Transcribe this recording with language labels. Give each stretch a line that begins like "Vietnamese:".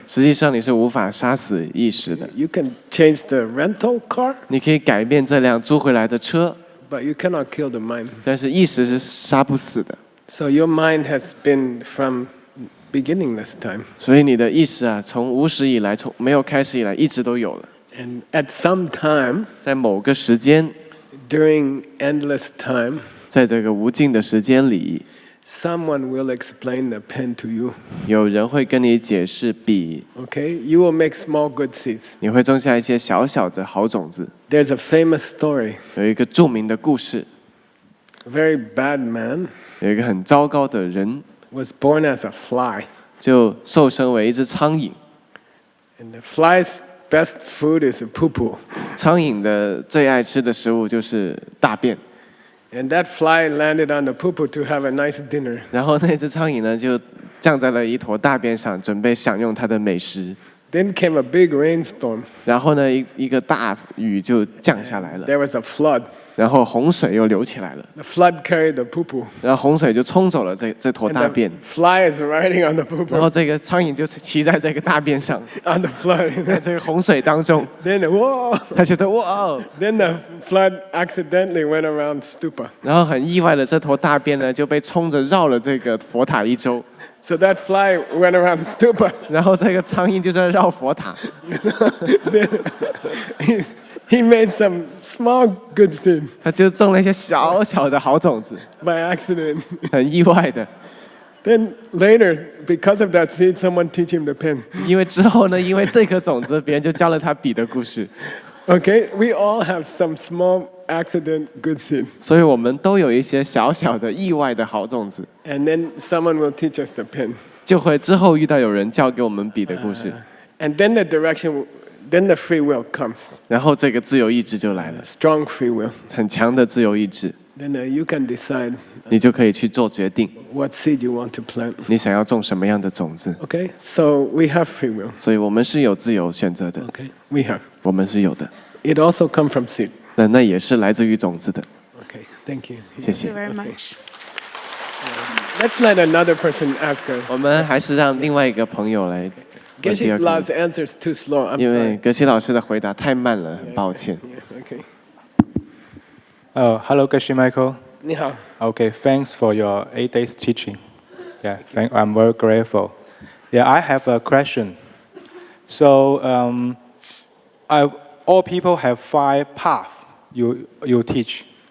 Chinese: 实际上你是无法杀死意识的，
English: You can change the rental car,
Chinese: 你可以改变这辆租回来的车，
English: but you cannot kill the mind.
Chinese: 但是意识是杀不死的。
English: So your mind has been from beginningless time,
Chinese: 所以你的意识啊，从无始以来，从没有开始以来，一直都有了。
English: and at some time
Chinese: 在某个时间，
English: during endless time,
Chinese: 在这个无尽的时间里，
English: someone will explain the pen to you.
Chinese: 有人会跟你解释笔，
English: Okay, you will make small good seeds.
Chinese: 你会种下一些小小的好种子。
English: There's a famous story.
Chinese: 有一个著名的故事，
English: A very bad man
Chinese: 有一个很糟糕的人，
English: was born as a fly,
Chinese: 就受生为一只苍蝇。
English: and the fly's best food is a poo-poo.
Chinese: 苍蝇的最爱吃的食物就是大便，
English: And that fly landed on the poo-poo to have a nice dinner.
Chinese: 然后那只苍蝇呢就降在了一坨大便上，准备享用它的美食。
English: Then came a big rainstorm.
Chinese: 然后呢，一个大雨就降下来了，
English: There was a flood.
Chinese: 然后洪水又流起来了，
English: The flood carried the poo-poo.
Chinese: 然后洪水就冲走了这坨
English: And
Chinese: 大便，
English: the fly is riding on the
Chinese: 然后
English: poo-poo
Chinese: 这个苍蝇就骑在这个大便上，
English: on the flood.
Chinese: 在这个洪水当中，
English: Then, whoa!
Chinese: 他觉得哇哦，
English: Then the flood accidentally went around stupa.
Chinese: 然后很意外的，这坨大便呢就被冲着绕了这个佛塔一周，
English: So that fly went around stupa.
Chinese: 然后这个苍蝇就在绕佛塔，
English: Then he made some small good thing
Chinese: 他就种了一些小小的好种子，
English: by accident.
Chinese: 很意外的，
English: Then later, because of that seed, someone teach him the pen.
Chinese: 因为之后呢，因为这颗种子，别人就教了他笔的故事，
English: Okay, we all have some small accident good seed.
Chinese: 所以我们都有一些小小的意外的好种子。
English: And then someone will teach us the pen.
Chinese: 就会之后遇到有人教给我们笔的故事，
English: And then the direction, then the free will comes,
Chinese: 然后这个自由意志就来了，
English: strong free will.
Chinese: 很强的自由意志，
English: Then you can decide
Chinese: 你就可以去做决定，
English: what seed you want to plant.
Chinese: 你想要种什么样的种子。
English: Okay, so we have free will.
Chinese: 所以我们是有自由选择的，
English: Okay, we have.
Chinese: 我们是有的，
English: It also comes from seed.
Chinese: 那也是来自于种子的。
English: Okay, thank you.
Chinese: 谢谢。
English: Thank you very much. Let's let another person ask her.
Chinese: 我们还是让另外一个朋友来问第
English: Geshe
Chinese: 二个
English: La's
Chinese: 问题，
English: answer is too slow. I'm
Chinese: 因为
English: sorry.
Chinese: 格西老师的回答太慢了，很抱歉。
English: Yeah, okay. Hello, Geshe Michael.
Chinese: 你好。
English: Okay, thanks for your 8 days teaching. Yeah, I'm very grateful. Yeah, I have a question. So, all people have 5 paths you teach.